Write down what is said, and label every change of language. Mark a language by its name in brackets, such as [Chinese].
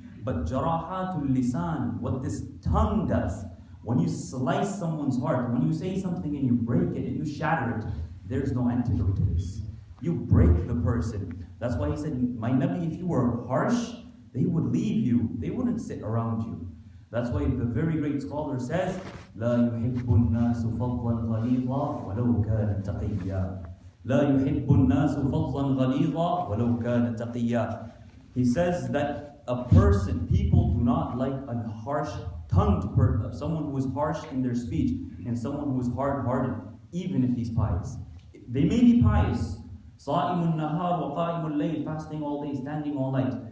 [English] But jarahatul lisan, what this tongue does, when you slice someone's heart, when you say something and you break it and you shatter it, there's no antidote to this. You break the person. That's why he said, my Nabi, if you were harsh, they would leave you. They wouldn't sit around you. That's why the very great scholar says, [Arabic] لا يحب الناس فظا غليظا ولو كان تقيا. لا يحب الناس فظا غليظا ولو كان تقيا. [English] He says that people do not like a harsh-tongued person, someone who is harsh in their speech, and someone who is hard-hearted, even if he's pious. They may be pious, [Arabic] صائم النهار وقائم الليل, [English] fasting all day, standing all night.